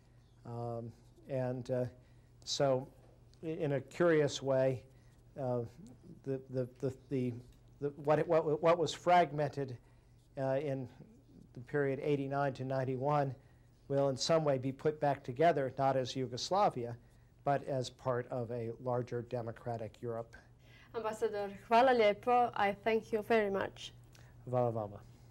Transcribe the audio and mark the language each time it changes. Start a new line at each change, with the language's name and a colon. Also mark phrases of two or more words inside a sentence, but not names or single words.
English: So, in a curious way, what was fragmented in the period 89 to 91 will in some way be put back together, not as Yugoslavia, but as part of a larger democratic Europe. Ambassador,
Croatian: hvala lijepo.
English: I thank you very much.
Croatian: Hvala vama.